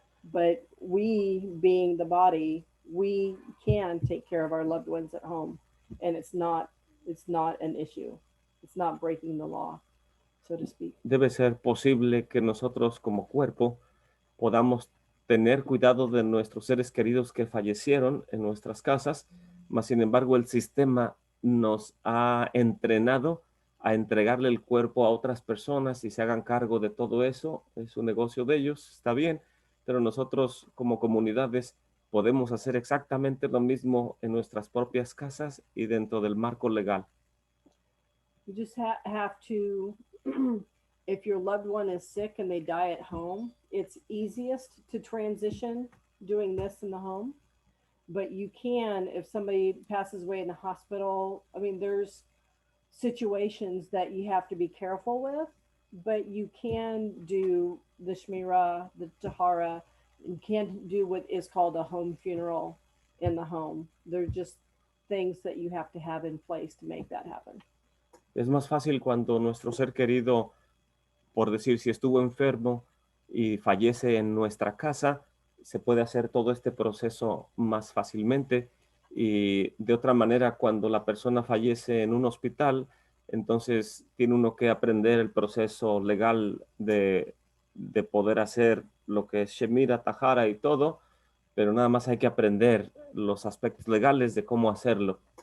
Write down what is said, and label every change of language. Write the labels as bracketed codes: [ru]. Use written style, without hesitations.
[en] But we, being the body, we can take care of our loved ones at home. And it's not an issue. It's not breaking the law, so to speak. [es] Debe ser posible que nosotros como cuerpo podamos tener cuidado de nuestros seres queridos que fallecieron en nuestras casas, mas sin embargo el sistema nos ha entrenado a entregarle el cuerpo a otras personas y se hagan cargo de todo eso. Es un negocio de ellos, está bien, pero nosotros como comunidades podemos hacer exactamente lo mismo en nuestras propias casas y dentro del marco legal. [en] You just have to if your loved one is sick and they die at home, it's easiest to transition doing this in the home. But you can, if somebody passes away in the hospital, I mean, there's situations that you have to be careful with, but you can do the Shmira, the Tahara, you can do what is called a home funeral in the home. There's just things that you have to have in place to make that happen. [es] Es más fácil cuando nuestro ser querido, por decir, si estuvo enfermo y fallece en nuestra casa, se puede hacer todo este proceso más fácilmente. Y de otra manera, cuando la persona fallece en un hospital, entonces tiene uno que aprender el proceso legal de poder hacer lo que es Shemira, Tahara y todo, pero nada más hay que aprender los aspectos legales de cómo hacerlo.